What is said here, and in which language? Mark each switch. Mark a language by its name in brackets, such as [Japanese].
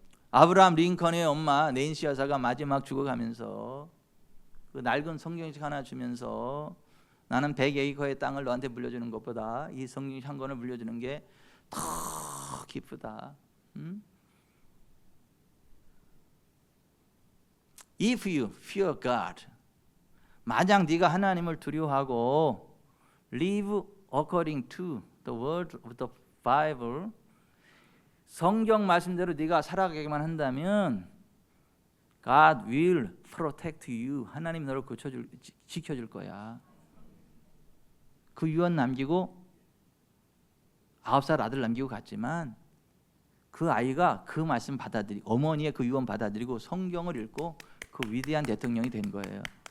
[Korean] 아브라함 링컨의 엄마 낸시 여사가 마지막 죽어가면서 그 낡은 성경책 하나 주면서 나는 100에이커의 땅을 너한테 물려주는 것보다 이 성경 한 권을 물려주는 게 더 기쁘다. [English] If you fear God, [Korean] 만약 네가 하나님을 두려워하고 [English] live according to the word of the Bible, [Korean] 성경 말씀대로 네가 살아가기만 한다면 [English] God will protect you. [Korean] 하나님 너를 지켜줄 거야. 그 유언 남기고 9살 아들 남기고 갔지만 그 아이가 그 말씀 받아들이고 어머니의 그 유언 받아들이고 성경을 읽고 그 위대한 대통령이 된 거예요.